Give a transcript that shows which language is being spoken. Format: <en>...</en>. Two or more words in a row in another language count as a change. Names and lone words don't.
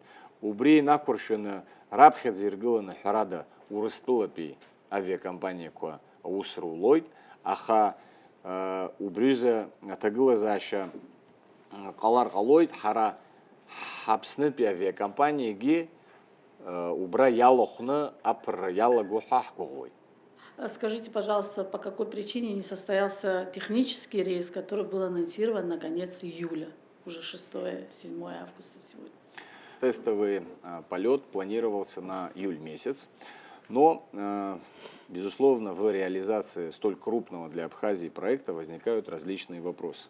<ab>Убри инақәыршәаны раԥхьаӡа иргыланы ҳәарада Урыстәылатәи авиакомпаниақәа аус рулоит, аха убриза аҭагылазаашьа ҟалар ҟалоит, ҳара ҳаԥснытәи авиакомпаниагьы убра иалахәны аԥырра иалаго ҳәа ҳгәыӷуеит.</ab> <ru>Скажите, пожалуйста, по какой причине не состоялся технический рейс, который был анонсирован на конец июля, уже 6-7 августа сегодня? Тестовый полет планировался на июль месяц, но, безусловно, в реализации столь крупного для Абхазии проекта возникают различные вопросы.</ru>